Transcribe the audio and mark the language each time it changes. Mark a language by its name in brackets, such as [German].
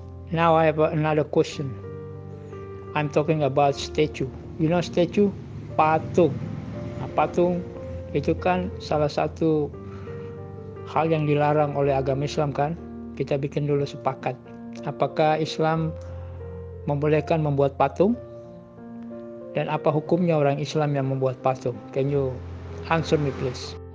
[English] Now I have another question. I'm talking about statue. You know statue? Patung. [Indonesian] Nah, patung itu kan salah satu hal yang dilarang oleh agama Islam kan? Kita bikin dulu sepakat. Apakah Islam membolehkan membuat patung? Dan apa hukumnya orang Islam yang membuat patung? [English] Can you answer me please?